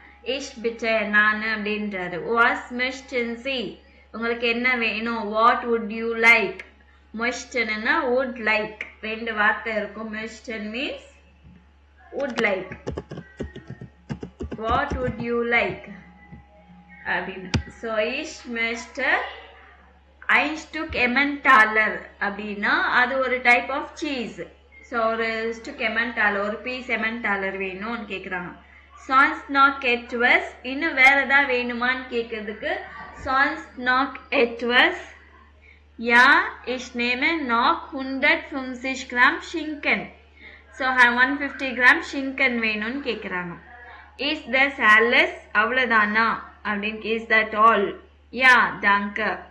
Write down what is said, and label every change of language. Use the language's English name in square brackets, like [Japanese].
[German] Ich bitte, [Tamil] நான் அப்படின்றாரு. [German] Was möchten Sie? [Tamil] உங்களுக்கு என்ன வேணும்? [English] What would you like? Möchten would like [Tamil] ரெண்டு வார்த்தை இருக்கும். [English] Möchten means would like. What would you like? [Tamil] அப்படின்னு. [German] So ich möchte ein Stück Emmentaler [Tamil] அப்படின்னா அது ஒரு டைப் ஆஃப் சீஸ். ஸோ ஒரு ஸ்டுக் எமெண்டாலர் ஒரு பீஸ் எமெண்டாலர் வேணும்னு கேட்குறாங்க. சான்ஸ் நாக் எட்வஸ் இன்னும் வேற ஏதாவது வேணுமான்னு கேட்கறதுக்கு chance knock எட்வஸ். [German] Ja, ich nehme noch 150 Gramm Schinken. So 150 Gramm Schinken [Tamil] வேணும்னு கேட்குறாங்க. [English] Is this alles? [Tamil] அவ்வளோதானா அப்படின்னு. [English] Is that all? [German] Ja, danke.